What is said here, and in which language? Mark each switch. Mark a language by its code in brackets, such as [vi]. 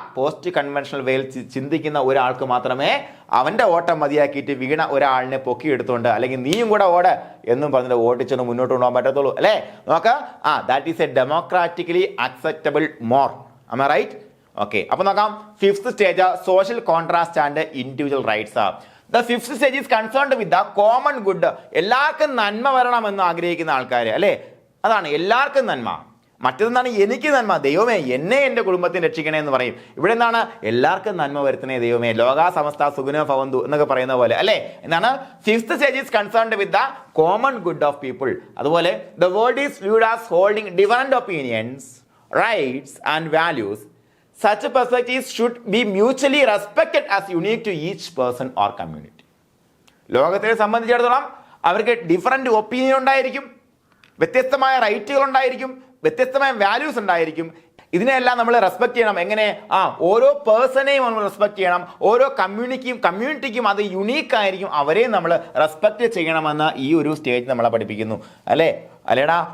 [ml] Post conventional വേയിൽ ചിന്തിക്കുന്ന ഒരാൾക്ക് മാത്രമേ അവന്റെ ഓട്ടം മതിയാക്കിയിട്ട് വീണ ഒരാളിനെ പൊക്കിയെടുത്തുകൊണ്ട് അല്ലെങ്കിൽ നീയും കൂടെ ഓട് എന്നും പറഞ്ഞിട്ട് ഓടിച്ചൊന്ന് മുന്നോട്ട് കൊണ്ടുപോകാൻ പറ്റത്തുള്ളൂ അല്ലേ. [en] നോക്ക്, that is a democratically acceptable more. Am I right? [ml] Okay, അപ്പൊ നോക്കാം [en] 5th stage social contrast and individual rights. The 5th stage is concerned with the common good. [ml] എല്ലാവർക്കും നന്മ വരണമെന്ന് ആഗ്രഹിക്കുന്ന ആൾക്കാർ അല്ലേ, അതാണ് എല്ലാവർക്കും നന്മ. മറ്റൊന്നാണ് എനിക്ക് നന്മ, ദൈവമേ എന്നെ എൻ്റെ കുടുംബത്തെ രക്ഷിക്കണേ എന്ന് പറയും. ഇവിടെ എന്താണ്, എല്ലാവർക്കും നന്മ വരുത്തണേ ദൈവമേ, [sa] ലോകാ സമസ്ത സുഖിനോ ഭവന്തു [ml] എന്നൊക്കെ പറയുന്ന പോലെ അല്ലേ. [en] എന്താണ് 5th stage is concerned with the common good of people. അതുപോലെ the world is viewed as holding different opinions, rights and values. Such perspectives should be mutually respected as unique to each person or community. [ml] ലോകത്തെ സംബന്ധിച്ചിടത്തോളം അവർക്ക് different opinion ഉണ്ടായിരിക്കും, വ്യത്യസ്തമായ റൈറ്റുകൾ ഉണ്ടായിരിക്കും, വ്യത്യസ്തമായ values ഉണ്ടായിരിക്കും. ഇതിനെല്ലാം നമ്മൾ റെസ്പെക്ട് ചെയ്യണം. എങ്ങനെ? ഓരോ പേഴ്സണെയും നമ്മൾ റെസ്പെക്ട് ചെയ്യണം. ഓരോ കമ്മ്യൂണിറ്റിക്കും അത് യുണീക്ക് ആയിരിക്കും, അവരെയും നമ്മൾ റെസ്പെക്ട് ചെയ്യണമെന്ന് ഈ ഒരു സ്റ്റേജ് നമ്മളെ പഠിപ്പിക്കുന്നു അല്ലേടാ.